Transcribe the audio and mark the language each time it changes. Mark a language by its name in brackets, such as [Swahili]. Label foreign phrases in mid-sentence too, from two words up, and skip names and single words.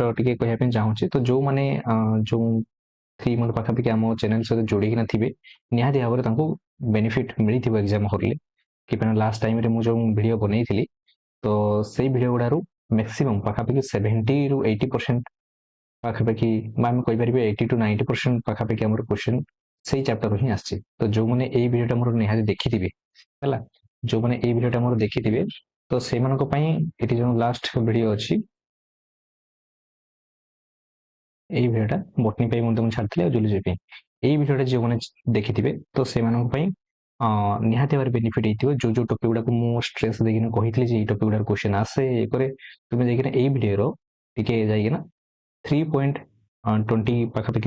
[Odia] ଟିକେ କହିବା ପାଇଁ ଚାହୁଁଛି ତ ଯେଉଁମାନେ ଯେଉଁ 3 ମନ୍ଥ ପାଖାପାଖି ଆମ ଚ୍ୟାନେଲ୍ ସହିତ ଯୋଡ଼ିକିନା ଥିବେ ନିହାତି ଭାବରେ ତାଙ୍କୁ ବେନିଫିଟ୍ ମିଳିଥିବ ଏକ୍ଜାମ୍ ହଲ୍ରେ କିପରି ଲାଷ୍ଟ ଟାଇମ୍ରେ ମୁଁ ଯେଉଁ ଭିଡ଼ିଓ ବନେଇଥିଲି ତ ସେଇ ଭିଡ଼ିଓ ଗୁଡ଼ାରୁ ମ୍ୟାକ୍ସିମମ୍ ପାଖାପାଖି 70ରୁ 80% ପାଖାପାଖି ବା ଆମେ କହିପାରିବେ 80 to 90% ପାଖାପାଖି ଆମର କ୍ୱେଶ୍ଚନ୍ ସେଇ ଚାପ୍ଟରରୁ ହିଁ ଆସିଛି ତ ଯେଉଁମାନେ ଏଇ ଭିଡ଼ିଓଟା ମୋର ନିହାତି ଦେଖିଥିବେ ହେଲା ଯେଉଁମାନେ ଏଇ ଭିଡ଼ିଓଟା ମୋର ଦେଖିଥିବେ ତ ସେମାନଙ୍କ ପାଇଁ ଏଠି ଯେଉଁ ଲାଷ୍ଟ ଭିଡ଼ିଓ ଅଛି ଏଇ ଭିଡ଼ିଓଟା বটনি ପାଇଁ ମଧ୍ୟ ମୁଁ ଛାଡ଼ିଥିଲି ଆଉ ଜୁଲୋଜି ପାଇଁ ଏଇ ଭିଡ଼ିଓଟା ଯେଉଁମାନେ ଦେଖିଥିବେ ତ ସେମାନଙ୍କ ପାଇଁ ନିହାତି ଭାବରେ ବେନିଫିଟ୍ ହେଇଥିବ ଯୋଉ ଟପିକ୍ ଗୁଡ଼ାକୁ ମୁଁ ଷ୍ଟ୍ରେସ୍ ଦେଇକିନା କହିଥିଲି ଯେ ଏଇ ଟପିକ୍ ଗୁଡ଼ାର କ୍ୱେଶ୍ଚନ୍ ଆସେ ଇଏ କରେ ତୁମେ ଯାଇକିନା ଏଇ ଭିଡ଼ିଓର ଟିକେ ଯାଇକିନା 3.20 ପାଖାପାଖି